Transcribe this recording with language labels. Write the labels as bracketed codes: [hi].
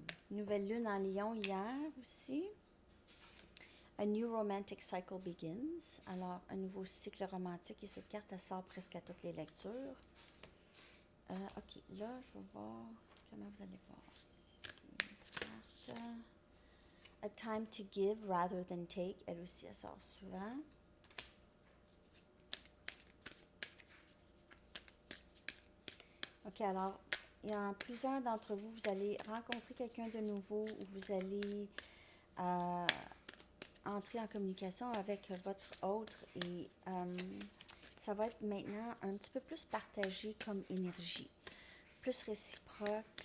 [fr] Nouvelle lune en Lion hier aussi. [en] A new romantic cycle begins. [fr] Alors, un nouveau cycle romantique. Et cette carte, elle sort presque à toutes les lectures. OK, là, je vais voir comment vous allez voir. Ici, carte. [en] A time to give rather than take. [fr] Elle aussi, elle sort souvent. OK, alors, il y a plusieurs d'entre vous, vous allez rencontrer quelqu'un de nouveau ou vous allez entrer en communication avec votre autre et ça va être maintenant un petit peu plus partagé comme énergie, plus réciproque.